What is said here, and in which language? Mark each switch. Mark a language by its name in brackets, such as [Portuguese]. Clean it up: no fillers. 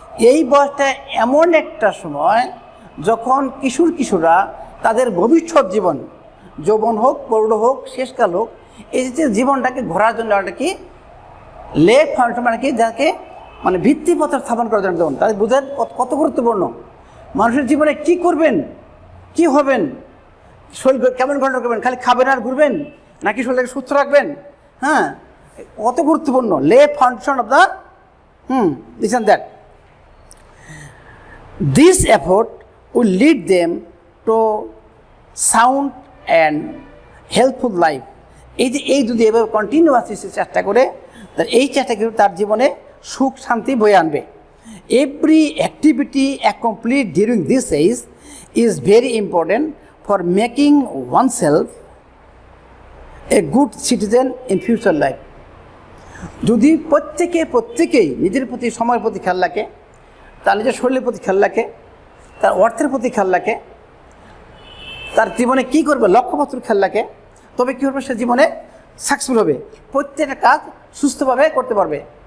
[Bangla] এই বয়সটা এমন একটা সময় যখন কিশোররা তাদের ভবিষ্যৎ জীবন, যৌবন হোক, প্রৌঢ় হোক, শেষকাল হোক, এই যে জীবনটাকে ঘোরার জন্য একটা কি লে ফাউন্ডেশন, মানে কি যাকে মানে ভিত্তিপত্র স্থাপন করার জন্য তাদের বোঝার কত গুরুত্বপূর্ণ। মানুষের জীবনে কি করবেন, কি হবেন, শরীর কেমন কন্ট্রোল করবেন, খালি খাবেন আর ঘুরবেন নাকি শরীরটাকে সুস্থ রাখবেন, হ্যাঁ, কত গুরুত্বপূর্ণ। [English] Lay foundation of the this and that. This effort will lead them to sound and helpful life. [Bangla] এই যদি এভাবে কন্টিনিউয়াসলি চেষ্টা করে, এই চেষ্টা কিন্তু তার জীবনে সুখ শান্তি বয়ে আনবে। [English] Every activity accomplished during this age is very important for making oneself a good citizen in future life. [Bangla] যদি প্রত্যেকেই নিজের প্রতি, সময়ের প্রতি খেয়াল রাখে, তার নিজের শরীরের প্রতি খেয়াল রাখে, তার অর্থের প্রতি খেয়াল রাখে, তার জীবনে কী করবে লক্ষ্যবস্তুর খেয়াল রাখে, তবে কী হবে, সে জীবনে সাকসেসফুল হবে, প্রত্যেকটা কাজ সুস্থভাবে করতে পারবে।